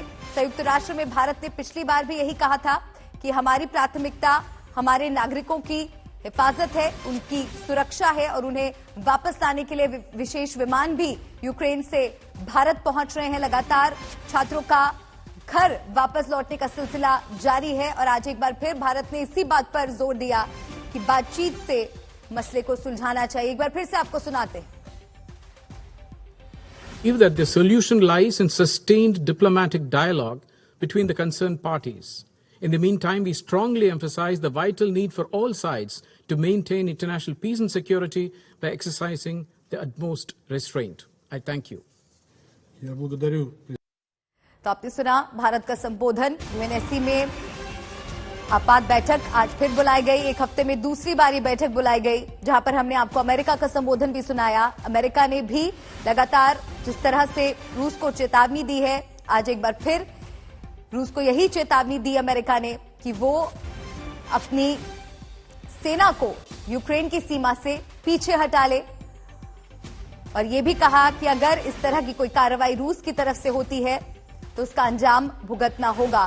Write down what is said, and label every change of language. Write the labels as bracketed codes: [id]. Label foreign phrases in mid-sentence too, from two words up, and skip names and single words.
[hi] संयुक्त राष्ट्र में भारत ने पिछली बार भी यही कहा था कि हमारी प्राथमिकता हमारे नागरिकों की हिफाजत है, उनकी सुरक्षा है, और उन्हें वापस लाने के लिए विशेष विमान भी यूक्रेन से भारत पहुंच रहे हैं। लगातार छात्रों का घर वापस लौटने का सिलसिला जारी है और आज एक बार फिर भारत ने इसी बात पर जोर दिया कि बातचीत से मसले को सुलझाना चाहिए। एक बार फिर से आपको सुनाते हैं। [en] If that the solution lies in sustained diplomatic dialogue between the concerned parties. In the meantime, we strongly emphasize the vital need for all sides to maintain international peace and security by exercising the utmost restraint. I thank you. [ru] Я благодарю. [hi] तो आपने सुना भारत का संबोधन। यूएनएससी में आपात बैठक आज फिर बुलाई गई, एक हफ्ते में दूसरी बारी बैठक बुलाई गई, जहां पर हमने आपको अमेरिका का संबोधन भी सुनाया। अमेरिका ने भी लगातार जिस तरह से रूस को चेतावनी दी है, आज एक बार फिर रूस को यही चेतावनी दी अमेरिका ने कि वो अपनी सेना को यूक्रेन की सीमा से पीछे हटा ले, और ये भी कहा कि अगर इस तरह की कोई कार्रवाई रूस की तरफ से होती है तो उसका अंजाम भुगतना होगा।